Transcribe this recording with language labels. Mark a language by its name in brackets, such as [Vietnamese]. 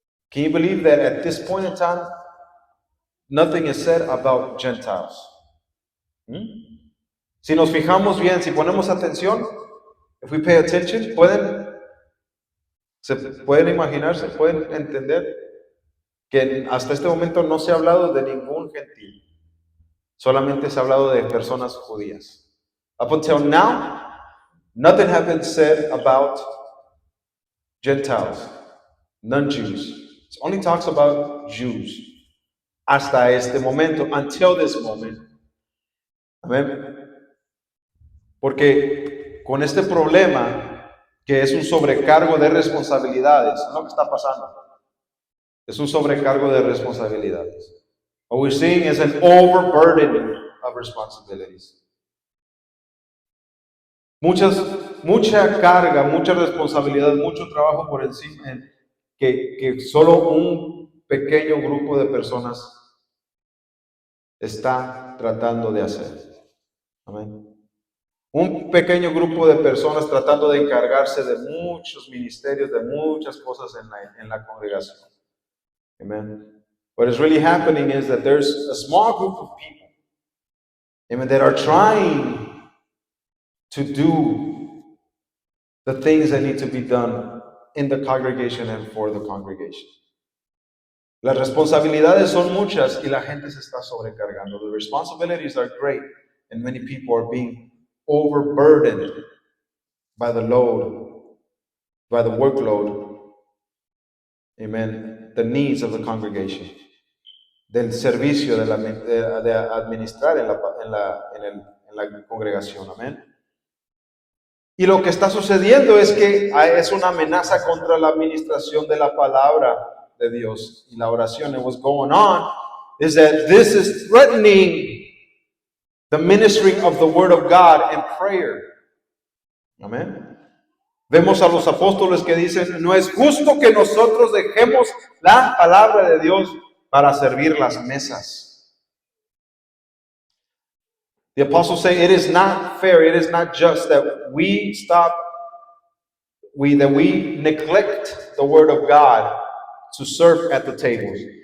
[English] Can you believe that at this point in time, nothing is said about Gentiles? [Spanish] Si nos fijamos bien, si ponemos atención, [English] if we pay attention, [Spanish] se pueden imaginarse, pueden entender que hasta este momento no se ha hablado de ningún gentil. Solamente se ha hablado de personas judías. [English] Up until now, nothing has been said about Gentiles, non-Jews. It only talks about Jews. [Spanish] Hasta este momento, [English] until this moment. [Spanish] Amén. Porque con este problema, que es un sobrecargo de responsabilidades, es lo que está pasando. Es un sobrecargo de responsabilidades. [English] What we're seeing is an overburdening of responsibilities. [Spanish] Mucha carga, mucha responsabilidad, mucho trabajo por encima que solo un pequeño grupo de personas está tratando de hacer. Amén. Un pequeño grupo de personas tratando de encargarse de muchos ministerios, de muchas cosas en la congregación. Amen. [English] What is really happening is that there's a small group of people, amen, that are trying to do the things that need to be done in the congregation and for the congregation. [Spanish] Las responsabilidades son muchas y la gente se está sobrecargando. [English] The responsibilities are great and many people are being overburdened by the workload, amen, the needs of the congregation, [Spanish] del servicio de administrar en la congregación, [English] amén. [Spanish] Y lo que está sucediendo es que es una amenaza contra la administración de la palabra de Dios y la oración. [English] And what's going on is that this is threatening the ministering of the word of God and prayer. Amén. [Spanish] Vemos a los apóstoles que dicen, no es justo que nosotros dejemos la palabra de Dios para servir las mesas. [English] The apostles say it is not fair, it is not just that we neglect the word of God to serve at the tables.